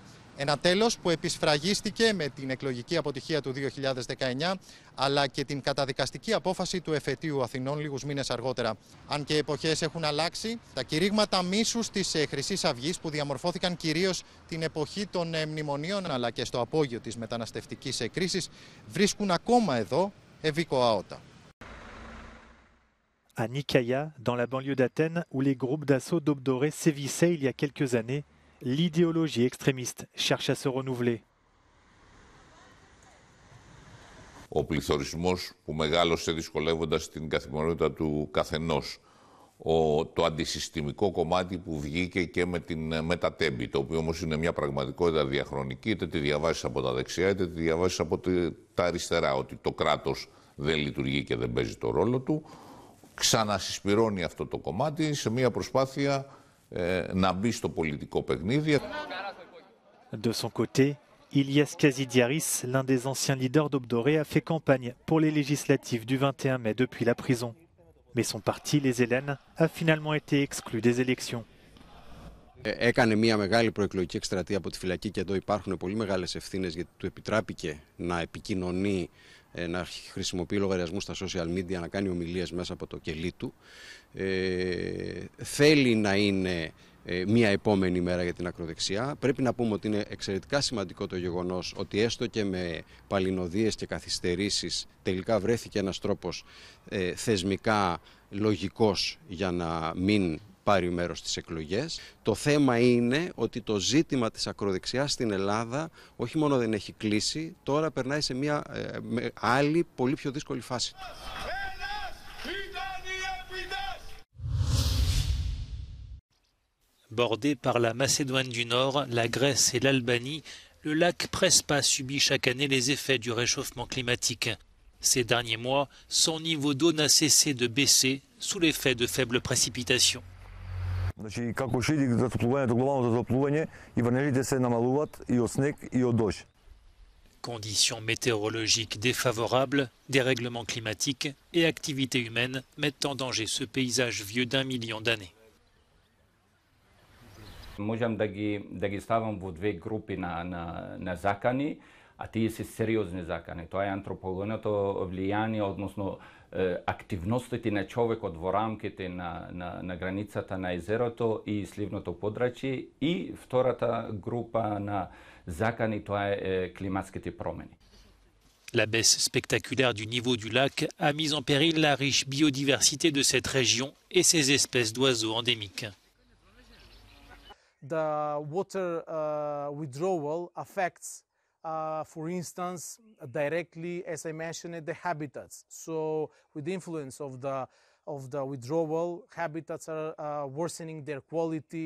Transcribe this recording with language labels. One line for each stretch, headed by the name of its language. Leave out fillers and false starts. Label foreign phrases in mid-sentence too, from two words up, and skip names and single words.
Greek: Ένα τέλος που επισφραγίστηκε με την εκλογική αποτυχία του 2019, αλλά και την καταδικαστική απόφαση του εφετείου Αθηνών λίγους μήνες αργότερα. Αν και οι εποχές έχουν αλλάξει, τα κηρύγματα μίσους της Χρυσής Αυγής, που διαμορφώθηκαν κυρίως την εποχή των μνημονίων, αλλά και στο απόγειο της μεταναστευτικής κρίσης, βρίσκουν ακόμα εδώ ευικοαότα.
French: À Nikaia, dans la banlieue d'Athènes, où les groupes d'assaut d'Obdoré sévissaient il y a quelques années, l'idéologie extrémiste cherche à se renouveler.
Greek: Ο πληθωρισμός που μεγάλωσε δυσκολεύοντας την καθημερινότητα του καθενός. Το αντισυστημικό κομμάτι που βγήκε και με τα τέμπη, το οποίο όμως είναι μια πραγματικότητα διαχρονική, είτε τη διαβάσεις από τα δεξιά, είτε τη διαβάσεις από τα αριστερά, ότι το κράτος δεν λειτουργεί και δεν παίζει το ρόλο του. Ξανασυσπυρώνει αυτό το κομμάτι σε μια προσπάθεια να μπει στο πολιτικό παιχνίδι.
French: De son côté, Ilias Kasidiaris, l'un des anciens leaders d'Obdoré, a fait campagne pour les législatives du 21 mai depuis la prison. Mais son parti, les Hélènes, a finalement été exclu des élections.
Greek: Έκανε μια μεγάλη προεκλογική εκστρατεία από τη φυλακή και εδώ υπάρχουν πολύ μεγάλες ευθύνες, γιατί του επιτράπηκε να επικοινωνεί, να χρησιμοποιεί λογαριασμούς στα
English: social media,
Greek: να κάνει ομιλίες μέσα από το κελί του. Θέλει να είναι μια επόμενη μέρα για την ακροδεξιά. Πρέπει να πούμε ότι είναι εξαιρετικά σημαντικό το γεγονός ότι έστω και με παλινοδίες και καθυστερήσεις τελικά βρέθηκε ένας τρόπος θεσμικά λογικός για να μην πάρει μέρος στις εκλογές. Το θέμα είναι ότι το ζήτημα της ακροδεξιάς στην Ελλάδα όχι μόνο δεν έχει κλείσει, τώρα περνάει σε μια άλλη, πολύ πιο δύσκολη φάση.
French: Bordé par la Macédoine du Nord, la Grèce et l'Albanie, le lac Prespa subit chaque année les effets du réchauffement climatique. Ces derniers mois, son niveau d'eau n'a cessé de baisser sous l'effet de faibles précipitations.
Macedonian: Значи, како ще иде затоплувањето, глобалното затоплување, и врнежите се намалуваат и од снег и од дожд.
French: Conditions météorologiques défavorables, dérèglements climatiques et activités humaines mettent en danger ce paysage vieux d'1 million d'années.
Macedonian: Можам да ги ставам во две групи на закани, а тие се сериозни закани. Тоа е антропогеното влијание, односно активностите на човекот во рамките на границата на езерото и сливното подрачје, и втората група на закани, тоа е климатските промени.
French: La baisse spectaculaire du niveau du lac a mis en péril la riche biodiversité de cette région et ses espèces d'oiseaux endémiques.
English: The water withdrawal affects, for instance, directly, as I mentioned, the habitats. So, with the influence of the withdrawal, habitats are worsening their quality.